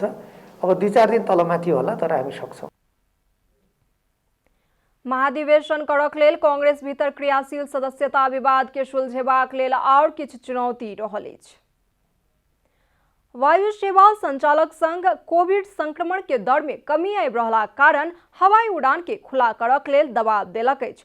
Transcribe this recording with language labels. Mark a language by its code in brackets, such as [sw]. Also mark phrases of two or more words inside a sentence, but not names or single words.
[ne] अब 2-4 दिन तलमाथि होला तर हामी सक्छौं। [mai] महाधिवेशन करक लेल कांग्रेस भीतर क्रियाशील सदस्यता विवाद के सुलझेबाक लेल और किछु चुनौती रहल अछि। वायु सेवा संचालक संघ कोविड संक्रमण के दर में कमी आबि रहला कारण हवाई उड़ान के खुला करक लेल दबाव देलक अछि।